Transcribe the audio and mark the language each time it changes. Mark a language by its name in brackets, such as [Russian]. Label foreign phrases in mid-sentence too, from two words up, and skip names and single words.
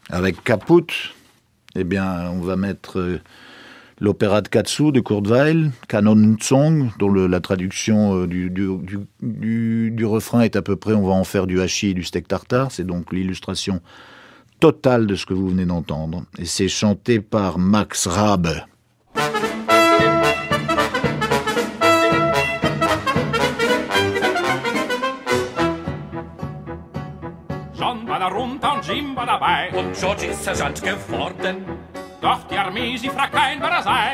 [French] Avec Caput, eh bien, on va mettre L'opéra de Katsu de Kurt Weill, Kanonsong, dont la traduction du refrain est à peu près « on va en faire du hachis et du steak tartare », c'est donc l'illustration totale de ce que vous venez d'entendre. Et c'est chanté par Max Rabe. [German] John war da runter und Jim war dabei. Und George ist Sergeant geworden. Doch die Armee, sie fragt kein, wer er sei.